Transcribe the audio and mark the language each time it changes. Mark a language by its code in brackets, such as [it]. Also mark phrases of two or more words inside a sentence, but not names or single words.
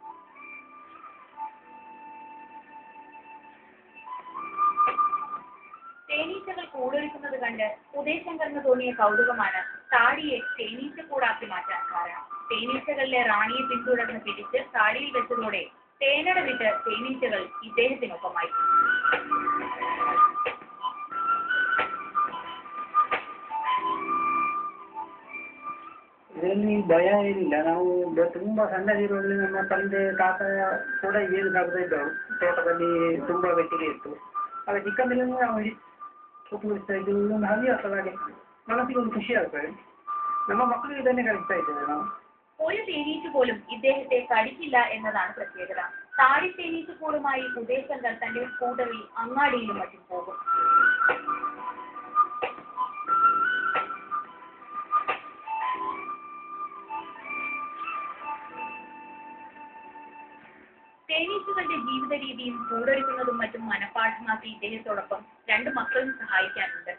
[ml] തേനീച്ചകൾ കൂടൊരുക്കുന്നത് കണ്ട് ഉദയശങ്കറിന് തോന്നിയ കൗതുകമാണ് താടിയെ തേനീച്ചക്കൂടാക്കി മാറ്റാൻ കാരണം. തേനീച്ചകളിലെ റാണിയെ പിന്തുടർന്ന് പിടിച്ച് താടിയിൽ വെച്ചതോടെ തേനട വിട്ട് തേനീച്ചകൾ ഇദ്ദേഹത്തിനൊപ്പമായി. [kn] ಇದರಲ್ಲಿ ಭಯ ಏನಿಲ್ಲ. ನಾವು ತುಂಬಾ ಸಣ್ಣದಿರುವಲ್ಲಿ ನಮ್ಮ ತಂದೆ ತಾತ ಕೂಡ ಏನು ಸಾಕ್ತಾ ಇದ್ದವು. ತೋಟದಲ್ಲಿ ತುಂಬಾ ಬೆಟ್ಟಿಗೆ ಇತ್ತು. ಆಗ ಚಿಕ್ಕಂದಿನ ನಾವು ಉಪಯೋಗಿಸ್ತಾ ಇದ್ದು. ಒಂದು ಹವ್ಯಾಸ ಹಾಗೆ ಮನಸ್ಸಿಗೆ ಒಂದು ಖುಷಿ ಆಗ್ತದೆ. ನಮ್ಮ ಮಕ್ಕಳು ಇದನ್ನೇ ಕಲಿಸ್ತಾ ಇದ್ದೇವೆ ನಾವು. [ml] ഒരു തേനീച്ച പോലും ഇദ്ദേഹത്തെ കടിക്കില്ല എന്നതാണ് പ്രത്യേകത. താടി തേനീച്ചക്കൂടുമായി ഉദയശങ്കർ തന്റെ സ്കൂട്ടറിൽ അങ്ങാടിയിലും മറ്റും പോകും. തേനീച്ചകളുടെ ജീവിത രീതിയും കൂടൊരുക്കുന്നതും മറ്റും മനഃപ്പാഠമാക്കി ഇദ്ദേഹത്തോടൊപ്പം 2 മക്കളും സഹായിക്കാനുണ്ട്.